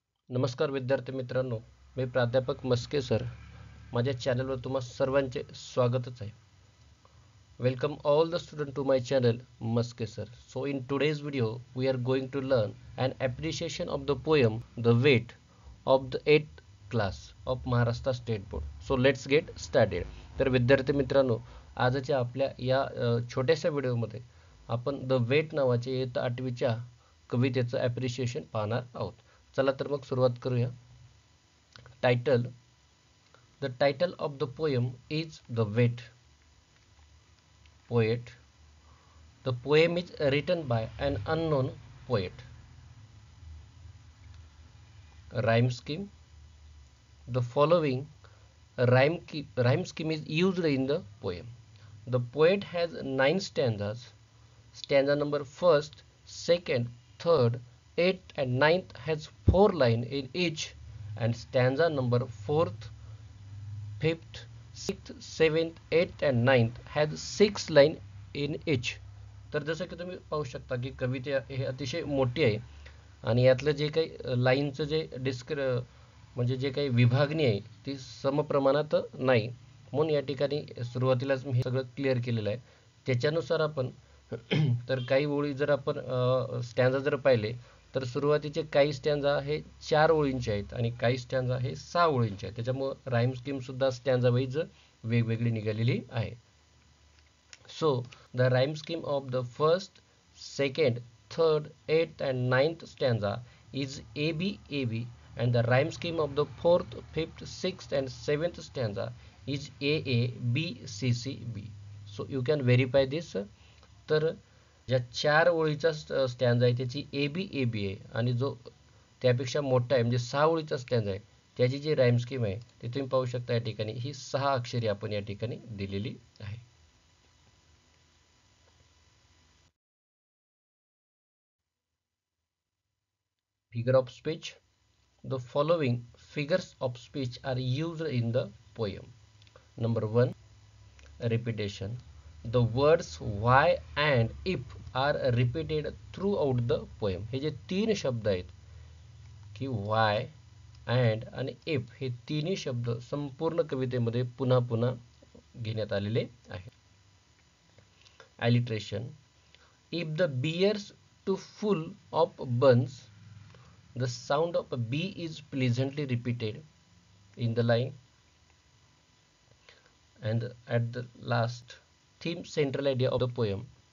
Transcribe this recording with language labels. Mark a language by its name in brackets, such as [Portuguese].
[Marathi] नमस्कार विद्यार्थी मित्रांनो, मी प्राध्यापक मस्के सर. माझ्या चॅनलवर तुम्हा सर्वांचे स्वागतच आहे. [English] Welcome all the students to my channel Maske sir. So in today's video we are going to learn an appreciation of the poem The Weight of the 8th class of Maharashtra State Board. So let's get started. [Marathi] तर विद्यार्थी मित्रांनो, आजच्या आपल्या या छोट्याशा व्हिडिओमध्ये आपण the weight नावाच्या इयत्ता 8वीच्या कवितेचं ॲप्रिशिएशन पाहणार आहोत. चला तर मग सुरुवात करूया. [English] Title. The title of the poem is the weight. Poet. The poem is written by an unknown poet. Rhyme scheme. The following rhyme scheme is used in the poem. The poet has 9 stanzas. Stanza number 1st, 2nd, 3rd, 8th and 9th has 4 lines in each, and stanza number 4th, 5th, 6th, 7th, 8th and 9th has 6 line in each. [Marathi] तर जसं की तुम्ही पाहू शकता की कविता हे अतिशय मोठी आहे आणि यातलं जे काही लाईनचं जे म्हणजे जे काही विभागणी आहे ती समप्रमाणात नाही. म्हणून या ठिकाणी सुरुवातीलाच मी हे सगळं क्लिअर केलेलं आहे. त्याच्यानुसार आपण तर काही ओळी जर आपण स्टँजा जर पाहिले तर सुरुवातीचे काही स्टँजा हे 4 ओळींचे आहेत आणि काही स्टँजा हे 6 ओळींचे आहेत. त्याच्यामुळे राईम स्कीम सुद्धा स्टँजा वाईज वेगवेगळी निघालेली आहे. [English] So the rhyme scheme of the first, second, third, eighth and ninth stanza is AB AB, and the rhyme scheme of the fourth, fifth, sixth and seventh stanza is AA B C C B. So you can verify this. [Marathi] तर ज्या 4 ओळीचा stanza आहे त्याची AB AB आहे आणि जो त्यापेक्षा मोठा आहे म्हणजे 6 ओळीचा स्टँजा आहे त्याची जी राईम स्कीम आहे ते तुम्ही पाहू शकता. या ठिकाणी ही 6 अक्षरे आपण या ठिकाणी दिलेली आहे. [English] Figure of speech. The following figures of speech are used in the poem. Number 1, repetition. The words why and if are repeated throughout the poem. [Marathi] हे जे 3 शब्द आहेत की why and आणि if हे तिन्ही शब्द संपूर्ण कवितेमध्ये पुन्हा पुन्हा घेण्यात आलेले आहेत. [English] Alliteration. If the bears too full of buns, the sound of a B is pleasantly repeated in the line. And at the last, theme central idea of the poem.